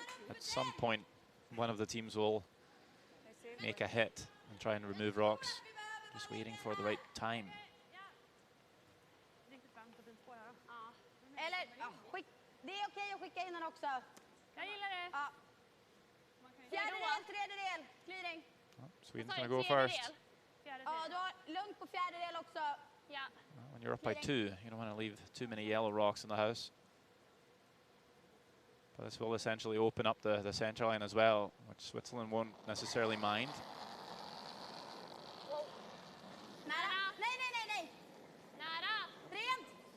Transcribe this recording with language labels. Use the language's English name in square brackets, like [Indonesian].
[English] At some point, one of the teams will make a hit and try and remove rocks. Just waiting for the right time. [Swedish] Eller, det är okej att skicka in den också. Jag gillar det. Ja. Fjärdedel, tredjedel, clearing. [English] Sweden's gonna go first. [Swedish] Ja, du har lugnt på fjärdedel också. Ja. [English] When you're up by 2, you don't want to leave too many yellow rocks in the house. But this will essentially open up the center line as well, which Switzerland won't necessarily mind. [Swedish] Nära. Nej, nej, nej, nej. Nära. Rent.